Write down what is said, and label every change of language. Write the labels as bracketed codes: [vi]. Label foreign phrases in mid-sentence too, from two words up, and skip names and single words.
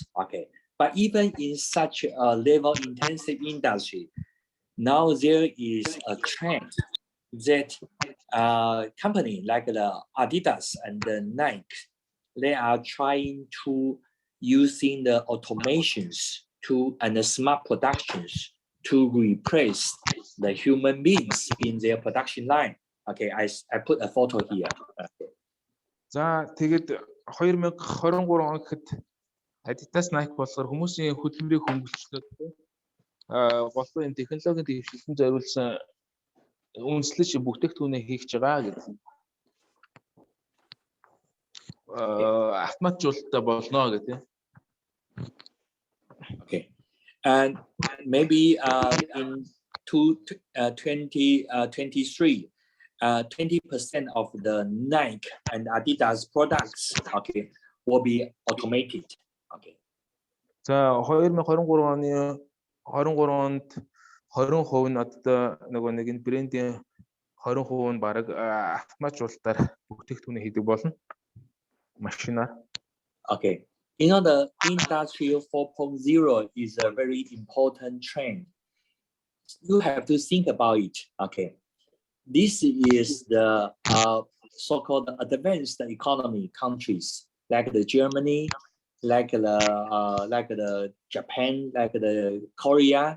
[en] Okay, but even in such a level intensive industry, now there is a trend that company like the Adidas and the Nike, they are trying to using the automations and the smart productions to replace the human beings in their production line. Okay, I put a photo here. [mn] За тэгээд 2023 он гэхэд Adidas Nike болохоор хүмүүсийн хөдөлмөрийг хөнгөлчлөө болон энэ технологийн дэвшилтэнд зориулсан үндэслэж бүтээгдэхүүнээ хийх байгаа гэдэг. Автоматжуулалттай болно гэдэг. [en] Okay. And maybe in 2023, 20% of the Nike and Adidas products, okay, will be automated. Okay. [mn] За 2023 оны 23 онд 20% нь одоо нөгөө нэг энэ брендийн 20% нь бараг автоматжуулалтаар бүтээгдэхүүнээ хийдэг болно. Машинаар. [en] Okay. You know, the Industry 4.0 is a very important trend. You have to think about it. Okay, this is the so-called advanced economy countries like the Germany, like the Japan, like the Korea.